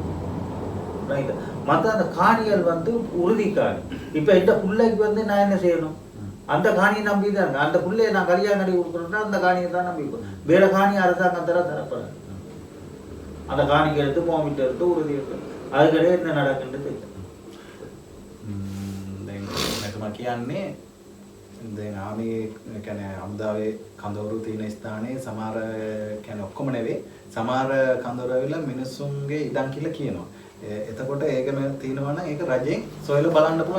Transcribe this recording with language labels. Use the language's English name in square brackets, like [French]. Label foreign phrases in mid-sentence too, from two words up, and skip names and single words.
[Tamil] ரைட்டு. மற்ற அந்த காணிகள் வந்து உறுதி காணி. இப்போ இந்த பிள்ளைக்கு வந்து நான் என்ன செய்யணும்? அந்த காணியை நம்பி தான் அந்த பிள்ளையை நான் கல்யாணம் கட்டி கொடுக்குறேன்னா அந்த காணியை தான் நம்பி வேற காணி அரசாங்கத்தில் தரப்படாது. அந்த காணிக்கு எடுத்து போமிட்டு எடுத்து உறுதி எடுத்து அதுக்கிடையே என்ன நடக்குன்னு தெரியும். [Sinhala] මෙතුමා කියන්නේ දැන් ආමේ කියන්නේ අමුදාවේ කඳවුරු තියෙන ස්ථානයේ සමහර කියන්නේ ඔක්කොම නෙවෙයි සමහර කඳවුරු ඇවිල්ලා මිනිස්සුන්ගේ ඉඩම් කියලා කියනවා. එතකොට ඒකම තියෙනවා නම් ඒක රජෙන් සොයලා බලන්න පුළුවන්.